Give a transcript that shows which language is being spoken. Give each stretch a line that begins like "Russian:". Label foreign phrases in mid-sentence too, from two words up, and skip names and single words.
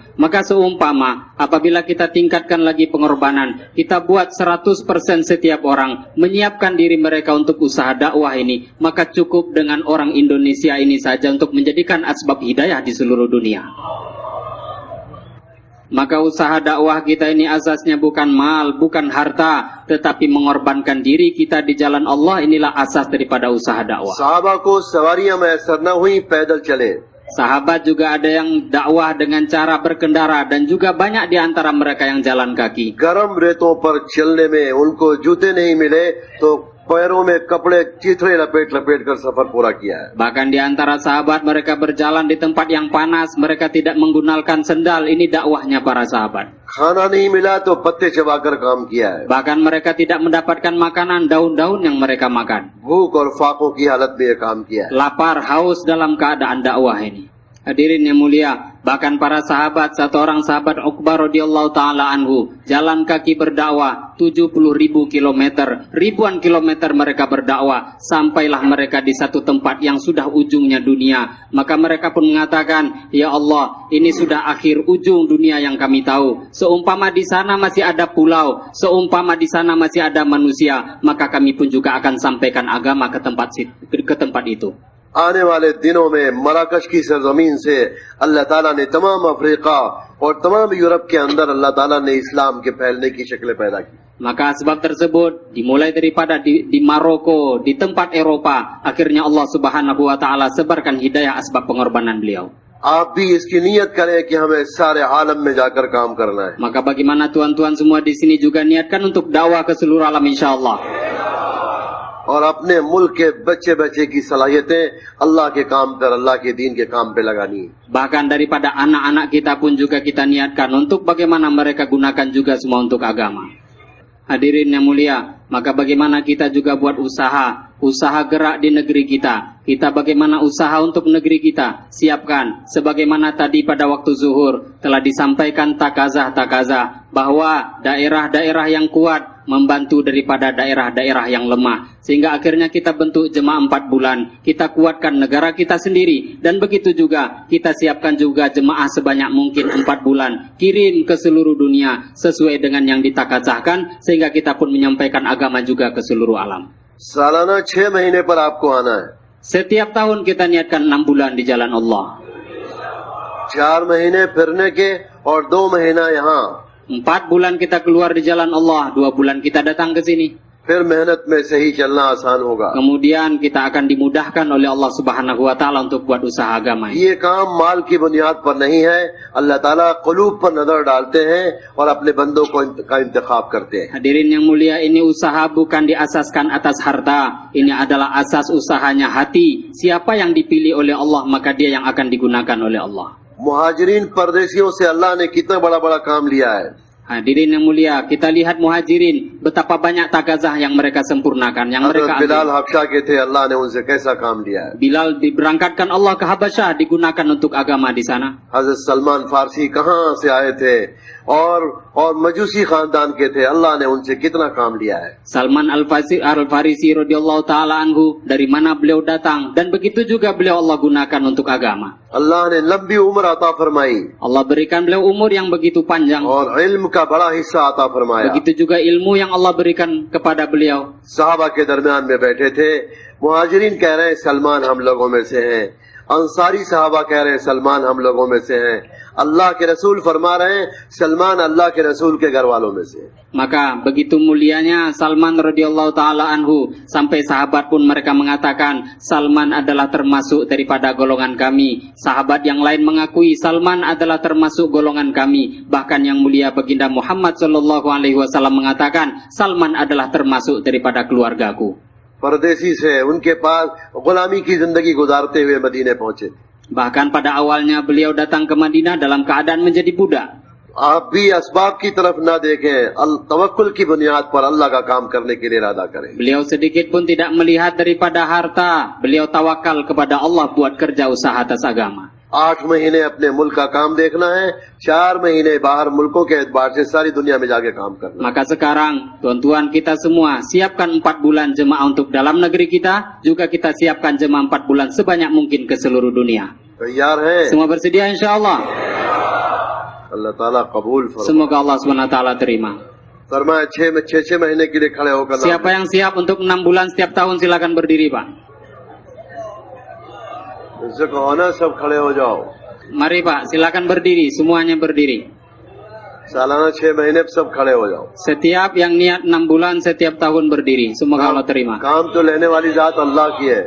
Indonesian: Maka seumpama apabila kita tingkatkan lagi pengorbanan, kita buat 100% setiap orang menyiapkan diri mereka untuk usaha dakwah ini, maka cukup dengan orang Indonesia ini saja untuk menjadikan asbab hidayah di seluruh dunia. Maka usaha dakwah kita ini asasnya bukan mal, bukan harta, tetapi mengorbankan diri kita di jalan Allah. Inilah asas daripada usaha dakwah.
Urdu: صحابہ کو سواریاں میسر نہ ہوئی، پیدل چلے.
Indonesian: Sahabat juga ada yang dakwah dengan cara berkendara, dan juga banyak di antara mereka yang jalan kaki.
Urdu: گرم ریتوں پر چلنے میں ان کو جوتے نہیں ملے تو پیروں میں کپڑے چیتھڑے لپیٹ لپیٹ کر سفر پورا کیا ہے.
Indonesian: Bahkan di antara sahabat mereka berjalan di tempat yang panas, mereka tidak menggunakan sendal. Ini dakwahnya para sahabat.
Urdu: کھانا نہیں ملا تو پتے چبا کر کام کیا ہے.
Indonesian: Bahkan mereka tidak mendapatkan makanan, daun-daun yang mereka makan.
Urdu: بھوک اور فاقوں کی حالت میں یہ کام کیا ہے.
Indonesian: Lapar, haus dalam keadaan dakwah ini. Hadirin yang mulia, bahkan para sahabat, satu orang sahabat Uqbah
Arabic: رضي الله تعالى عنه,
Indonesian: jalan kaki berdakwah 70.000 kilometer, ribuan kilometer mereka berdakwah, sampailah mereka di satu tempat yang sudah ujungnya dunia. Maka mereka pun mengatakan, ya Allah, ini sudah akhir ujung dunia yang kami tahu. Seumpama di sana masih ada pulau, seumpama di sana masih ada manusia, maka kami pun juga akan sampaikan agama ke tempat itu.
Urdu: آنے والے دنوں میں مراکش کی سرزمین سے اللہ تعالیٰ نے تمام افریقہ اور تمام یورپ کے اندر اللہ تعالیٰ نے اسلام کے پھیلنے کی شکلیں پیدا کی.
Indonesian: Maka sebab tersebut dimulai daripada di Maroko, di tempat Eropa, akhirnya Allah
Arabic: سبحانه وتعالى
Indonesian: sebarkan hidayah asbab pengorbanan beliau.
Urdu: آپ بھی اس کی نیت کریں کہ ہمیں سارے عالم میں جا کر کام کرنا ہے.
Indonesian: Maka bagaimana tuan-tuan semua di sini juga niatkan untuk dakwah ke seluruh alam insyaallah.
Urdu: اور اپنے ملک کے بچے بچے کی صلاحیتیں اللہ کے کام پر، اللہ کے دین کے کام پہ لگانی ہے.
Indonesian: Bahkan daripada anak-anak kita pun juga kita niatkan untuk bagaimana mereka gunakan juga semua untuk agama. Hadirin yang mulia, maka bagaimana kita juga buat usaha gerak di negeri kita. Kita bagaimana usaha untuk negeri kita, siapkan. Sebagaimana tadi pada waktu zuhur telah disampaikan takazah bahwa daerah-daerah yang kuat membantu daripada daerah-daerah yang lemah. Sehingga akhirnya kita bentuk jemaah 4 bulan. Kita kuatkan negara kita sendiri. Dan begitu juga kita siapkan juga jemaah sebanyak mungkin 4 bulan. Kirim ke seluruh dunia sesuai dengan yang ditakazahkan. Sehingga kita pun menyampaikan agama juga ke seluruh alam.
Urdu: سالانہ 6 مہینے پر آپ کو آنا ہے.
Indonesian: Setiap tahun kita niatkan 6 bulan di jalan Allah.
Urdu: 4 مہینے پھرنے کے اور 2 مہینہ یہاں.
Indonesian: 4 bulan kita keluar di jalan Allah, 2 bulan kita datang ke sini.
Urdu: پھر محنت میں صحیح چلنا آسان ہوگا.
Indonesian: Kemudian kita akan dimudahkan oleh Allah
Arabic: سبحانه وتعالى
Indonesian: untuk buat usaha agama ini.
Urdu: یہ کام مال کی بنیاد پر نہیں ہے۔ اللہ تعالیٰ قلوب پر نظر ڈالتے ہیں اور اپنے بندوں کا انتخاب کرتے ہیں.
Indonesian: Hadirin yang mulia, ini usaha bukan diasaskan atas harta. Ini adalah asas usahanya hati. Siapa yang dipilih oleh Allah, maka dia yang akan digunakan oleh Allah.
Urdu: مہاجرین پردیسیوں سے اللہ نے کتنا بڑا بڑا کام لیا ہے.
Indonesian: Hadirin yang mulia, kita lihat muhajirin, betapa banyak takazah yang mereka sempurnakan, yang mereka
Urdu: حضرت بلال
Indonesian: ambil.
Urdu: حبشہ کے تھے، اللہ نے ان سے کیسا کام لیا ہے.
Indonesian: Bilal diberangkatkan Allah ke Habasyah, digunakan untuk agama di sana.
Urdu: حضرت سلمان فارسی کہاں سے آئے تھے اور مجوسی خاندان کے تھے، اللہ نے ان سے کتنا کام لیا ہے.
Indonesian: Salman Al-Farisi
Arabic: رضي الله تعالى عنه,
Indonesian: dari mana beliau datang, dan begitu juga beliau Allah gunakan untuk agama.
Urdu: اللہ نے لمبی عمر عطا فرمائی
Indonesian: Allah berikan beliau umur yang begitu panjang.
Urdu: اور علم کا بڑا حصہ عطا فرمایا.
Indonesian: Begitu juga ilmu yang Allah berikan kepada beliau.
Urdu: صحابہ کے درمیان میں بیٹھے تھے، مہاجرین کہہ رہے ہیں سلمان ہم لوگوں میں سے ہیں، انصاری صحابہ کہہ رہے ہیں سلمان ہم لوگوں میں سے ہیں، اللہ کے رسول فرما رہے ہیں سلمان اللہ کے رسول کے گھر والوں میں سے.
Indonesian: Maka begitu mulianya Salman
Arabic: رضي الله تعالى عنه,
Indonesian: sampai sahabat pun mereka mengatakan Salman adalah termasuk daripada golongan kami. Sahabat yang lain mengakui Salman adalah termasuk golongan kami. Bahkan yang mulia baginda Muhammad
Arabic: صلى الله عليه وسلم
Indonesian: mengatakan Salman adalah termasuk daripada keluargaku.
Urdu: پردیسی سے ان کے پاس غلامی کی زندگی گزارتے ہوئے مدینے پہنچے.
Indonesian: Bahkan pada awalnya beliau datang ke Madinah dalam keadaan menjadi budak.
Urdu: آپ بھی اسباب کی طرف نہ دیکھیں، توکل کی بنیاد پر اللہ کا کام کرنے کے لیے ارادہ کریں.
Indonesian: Beliau sedikit pun tidak melihat daripada harta. Beliau tawakal kepada Allah buat kerja usaha atas agama.
Urdu: 8 مہینے اپنے ملک کا کام دیکھنا ہے، 4 مہینے باہر ملکوں کے اعتبار سے ساری دنیا میں جا کے کام کرنا.
Indonesian: Maka sekarang tuan-tuan kita semua siapkan 4 bulan jemaah untuk dalam negeri kita, juga kita siapkan jemaah 4 bulan sebanyak mungkin ke seluruh dunia.
Urdu: تیار ہے?
Indonesian: Semua bersedia insyaallah.
Urdu: اللہ تعالیٰ قبول فرمائے.
Indonesian: Semoga Allah SWT terima.
Urdu: فرمائے 6 مہینے کے لیے کھڑے ہو کر نام
Indonesian: Siapa yang siap untuk 6 bulan setiap tahun silakan berdiri, Pak.
Urdu: اس سے کہو نا سب کھڑے ہو جاؤ.
Indonesian: Mari Pak, silakan berdiri, semuanya berdiri.
Urdu: سالانہ 6 مہینے سب کھڑے ہو جاؤ.
Indonesian: Setiap yang niat 6 bulan setiap tahun berdiri. Semoga Allah terima.
Urdu: کام تو لینے والی ذات اللہ کی ہے.